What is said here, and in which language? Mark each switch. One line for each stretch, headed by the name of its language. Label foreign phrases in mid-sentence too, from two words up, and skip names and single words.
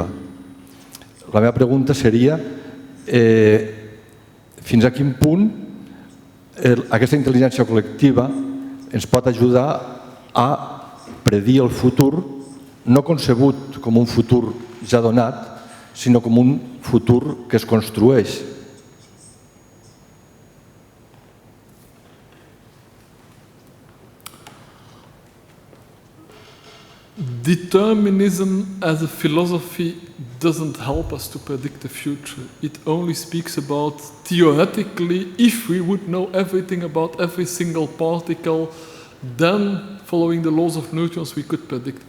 Catalan: La meva pregunta seria fins a quin punt aquesta intel·ligència col·lectiva ens pot ajudar a predir el futur, no concebut com un futur ja donat, sinó com un futur que es construeix.
English: Determinism as a philosophy doesn't help us to predict the future. It only speaks about theoretically, if we would know everything about every single particle, then following the laws of neutrons we could predict.